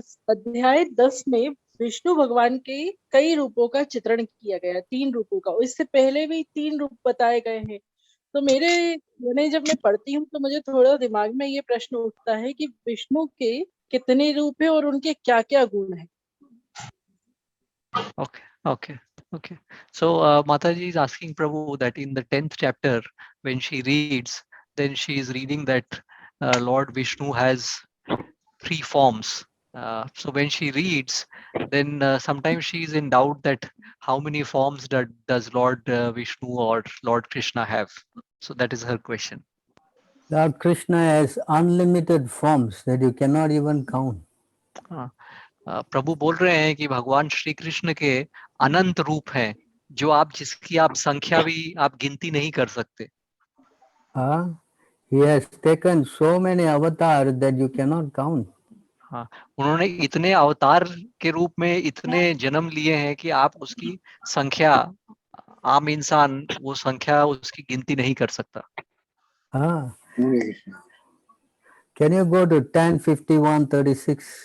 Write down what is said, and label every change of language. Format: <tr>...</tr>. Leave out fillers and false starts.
<hi>अध्याय 10 में विष्णु भगवान के कई रूपों का चित्रण किया गया, 3 रूपों का। इससे पहले भी 3 रूप बताए गए हैं। तो मैंने जब मैं पढ़ती हूँ तो मुझे थोड़ा दिमाग में ये प्रश्न उठता है कि विष्णु के कितने रूप है और उनके क्या क्या गुण है।</hi> <en>Okay. So Mataji is asking Prabhu that in the 10th chapter, when she reads, then she is reading that Lord Vishnu has 3 forms. So when she reads, then sometimes she is in doubt that how many forms does Lord Vishnu or Lord Krishna have. So that is her question. Lord Krishna has unlimited forms that you cannot even count.</en> <hi>प्रभु बोल रहे हैं कि भगवान श्री कृष्ण के अनंत रूप हैं, जो जिसकी आप संख्या भी आप गिनती नहीं कर सकते।</hi> <en>He has taken so many avatars that you cannot count.</en> <hi>हाँ, उन्होंने इतने अवतार के रूप में इतने जन्म लिए हैं कि आप उसकी संख्या, आम इंसान वो संख्या उसकी गिनती नहीं कर सकता।</hi> <en>Can you go to 10:51:36?</en>